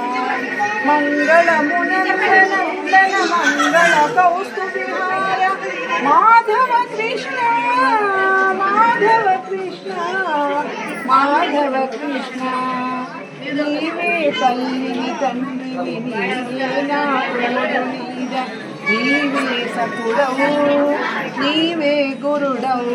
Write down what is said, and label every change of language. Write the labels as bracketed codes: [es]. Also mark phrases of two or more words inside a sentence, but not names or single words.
[sa] मंगलमुनन्दन मंगलकौस्तुभिहार माधव कृष्ण माधव [te] कृष्ण माधव कृष्ण నీవే తల్లిని తండ్రిని నీవే నా తోడు నీడ నీవే సకుడవు నీవే గురుడవు